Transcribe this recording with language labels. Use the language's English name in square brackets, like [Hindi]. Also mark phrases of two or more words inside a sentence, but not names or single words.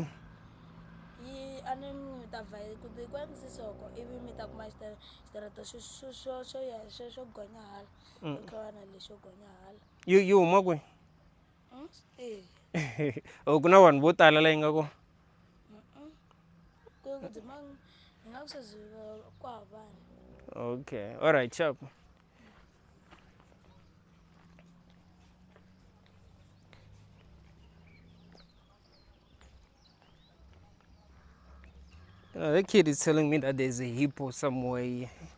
[Tsonga] yi a ni mi ta vha ku ti kwanisisoko ivi mi ta kuma xitarata xo ya xo gonya hala ku tlhela na lexo gonya hala yi huma kwini ku na vanhu vo tala la yi nga kona ku dzima hi nga ku sweswi ku havana [English] okay all right chap that kid is telling me that there's a hippo somewhere.